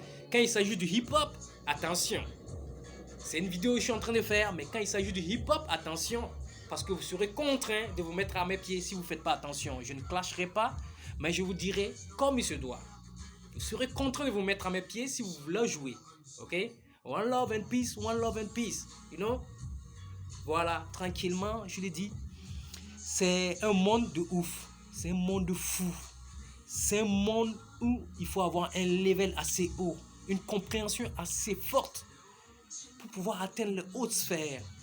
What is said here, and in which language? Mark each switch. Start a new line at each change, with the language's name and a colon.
French: Quand il s'agit du hip-hop, attention. C'est une vidéo que je suis en train de faire, mais quand il s'agit du hip-hop, attention. Parce que vous serez contraint de vous mettre à mes pieds si vous ne faites pas attention. Je ne clasherai pas, mais je vous dirai comme il se doit. Vous serez contraint de vous mettre à mes pieds si vous voulez jouer. Ok?
English: One love and peace, one love and peace. You know?
French: Voilà, tranquillement, je l'ai dit. C'est un monde de ouf. C'est un monde de fou. C'est un monde où il faut avoir un level assez haut, une compréhension assez forte pour pouvoir atteindre les hautes sphères.